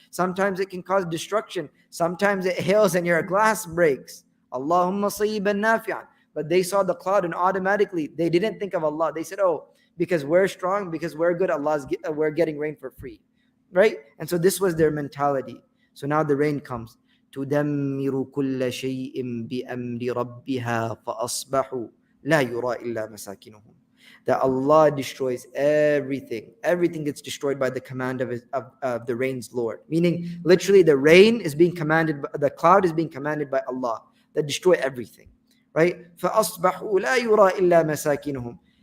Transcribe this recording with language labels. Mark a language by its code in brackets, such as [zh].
[en] Sometimes it can cause destruction. Sometimes it hails and your glass breaks. Allahumma sayyiban nafi'an. But they saw the cloud and automatically they didn't think of Allah. They said, oh, because we're strong, because we're good, we're getting rain for free, right? And so this was their mentality. So now the rain comes. [ar] تدمر كل شيء بأمر ربها فأصبحوا لا يرى إلا مساكنهم. [en] That Allah destroys everything. Everything gets destroyed by the command of the rain's Lord. Meaning, literally, the rain is being commanded, the cloud is being commanded by Allah that destroy everything, right? [ar] فَأَصْبَحُوا لَا يُرَى إِلَّا مَسَاكِنُهُم.